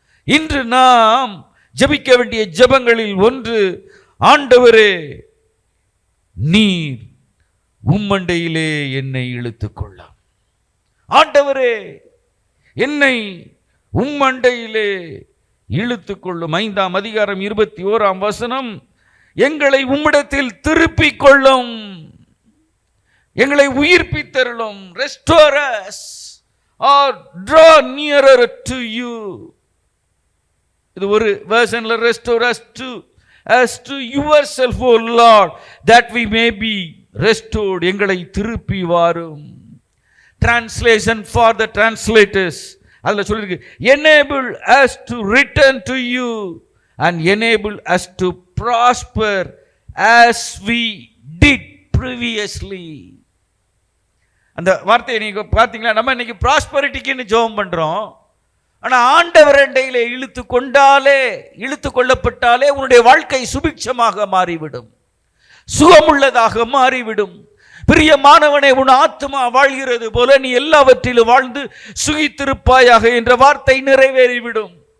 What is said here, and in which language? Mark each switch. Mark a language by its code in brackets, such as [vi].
[ta] இன்று நாம் ஜெபிக்க வேண்டிய ஜெபங்களில் ஒன்று, ஆண்டவரே நீர் உம்மண்டையிலே என்னை இழுத்துக்கொள்ள. ஆண்டவரே என்னை உம்மண்டையிலே இழுத்துக்கொள்ளும். 5ஆம் அதிகாரம் 21ஆம் வசனம், எங்களை உம்மிடத்தில் திருப்பிக் கொள்ளும், எங்களை உயிர்ப்பித்தருளும். [en] Restore us or draw nearer to you. [ta] இது ஒரு வெர்ஷன்ல [en] restore us to as to yourself, O Lord, that we may be restored. [ta] எங்களை திருப்பி வாரும். [en] Translation for the translators, [ta] அதில் சொல்லியிருக்கு, [en] enable us to return to you and enable us to prosper as we did previously. [ta] அந்த வார்த்தையை நீங்க பார்த்தீங்களா? நம்ம இன்னைக்கு ப்ராஸ்பரிட்டிக்குன்னு ஜெபம் பண்றோம். ஆனால் ஆண்டவர் அண்டையிலே இழுத்து கொள்ளப்பட்டாலே உன்னுடைய வாழ்க்கை சுபிட்சமாக மாறிவிடும், சுகமுள்ளதாக மாறிவிடும். பிரியமானவனே, உன் ஆத்துமா வாழ்கிறது போல நீ எல்லாவற்றிலும் வாழ்ந்து சுகித்திருப்பாயாக என்ற வார்த்தை நிறைவேறிவிடும்.